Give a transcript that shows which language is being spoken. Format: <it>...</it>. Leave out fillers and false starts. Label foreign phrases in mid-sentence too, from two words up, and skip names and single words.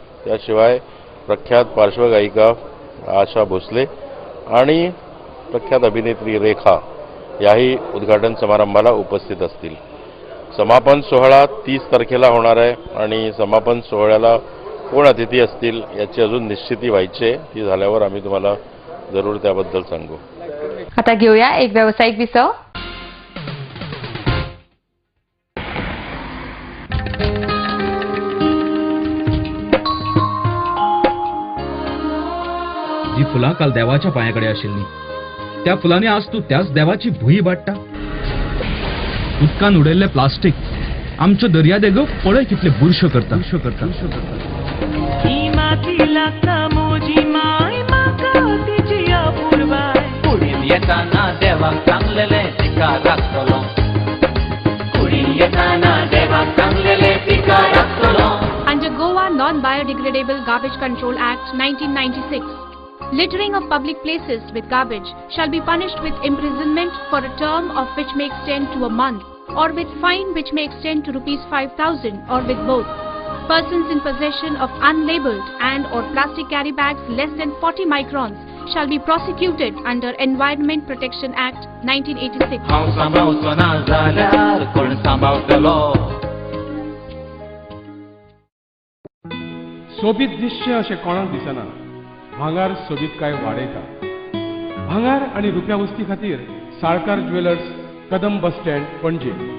<mr>त्याशिवाय प्रख्यात पार्श्वगायिका आशा भोसले आणि प्रख्यात अभिनेत्री रेखा याही उद्घाटन समारंभाला उपस्थित असतील. समापन सोहळा 30 तारखेला होणार आहे आणि समापन सोहळ्याला कोण अतिथी असतील याची अजून निश्चिती व्हायची आहे. ती झाल्यावर आम्ही तुम्हाला जरूर त्याबद्दल सांगू. आता घेऊया एक व्यावसायिक विसव.</mr> <kok>जी फुलां काल देवाच्या पांयाकडे आशिल्ली त्या फुलांनी आज तू त्याच देवाची भुई बाट्टा. उदकान उडयल्ले प्लास्टीक आमच्यो दर्या देगो पळय कितले बुरश्यो करता. येताना देवाक सांगलेले तिका राखतलो. कुडीन येताना देवाक सांगलेले तिका राखतलो.</kok> <en>Under Goa Non-Biodegradable Garbage Control Act 1996, littering of public places with garbage shall be punished with imprisonment for a term of which may extend to a month, or with fine which may extend to ₹5,000, or with both. Persons in possession of unlabeled and or plastic carry bags less than 40 microns shall be prosecuted under Environment Protection Act 1986.</en> <kok>हांव सांबाळचो ना जाल्यार कोण सांबाळटलो. सोबीत दिसचें अशें कोणाक दिसना. भांगार सोबीत काय वाडयता. भांगार आनी रुप्या वस्ती खातीर साळकार ज्वेलर्स, कदम</kok> <en>bus stand,</en> <kok>पणजे.</kok>